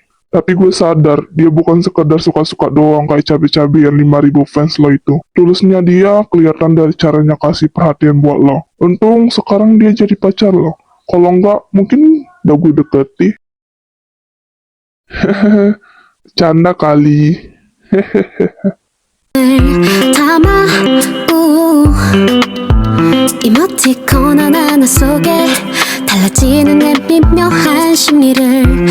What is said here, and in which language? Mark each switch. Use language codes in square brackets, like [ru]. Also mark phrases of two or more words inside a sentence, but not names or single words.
[id] Tapi gue sadar, dia bukan sekedar suka-suka doang kayak cabe-cabe yang 5.000 fans lo itu. Tulusnya dia kelihatan dari caranya kasih perhatian buat lo. Untung sekarang dia jadi pacar lo. Kalau enggak, mungkin udah gue deketi. Canda kali. [ko] 담아 이모티콘 하나하나 속에 달라지는 내 미묘한 심리를